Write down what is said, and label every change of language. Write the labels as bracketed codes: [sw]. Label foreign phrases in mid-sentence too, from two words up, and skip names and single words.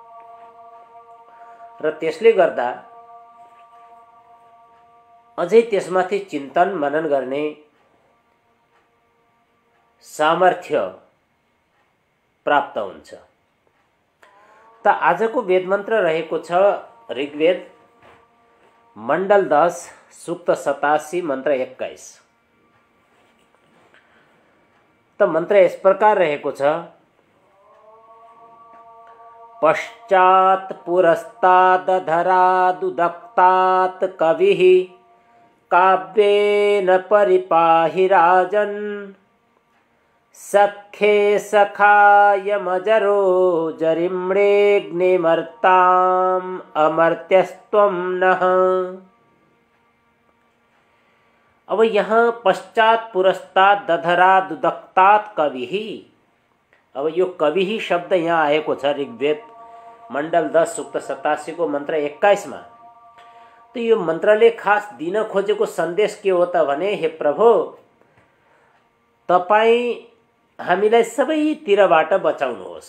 [ne] र त्यसले गर्दा अझै त्यसमाथि चिन्तन मनन गर्ने सामर्थ्य प्राप्त हुन्छ। त आजको वेद मन्त्र रहेको छ ऋग्वेद मण्डल 10 सूक्त 87 मन्त्र 21। त मन्त्र यस प्रकार रहेको छ, [sa] पश्चात् पुरस्तादधरादुदक्तात् कविः काव्येन परिपाहि राजन् सखे सखायमजरो जरिम्णेऽग्निमर्ताम् अमर्त्यस्त्वं नः। [ne] अब यहाँ [sa] पश्चात पुरस्तात् दधरादुदक्तात् कविः, [ne] अब यो कविः शब्द यहाँ आएको छ ऋग्वेद मण्डल 10 सूक्त 87 को मन्त्र 21 मा। तो यो मन्त्रले खास दिन खोजेको सन्देश के हो त भने, हे प्रभु तपाईं हामीलाई सबैतिरबाट बचाउनुहोस्।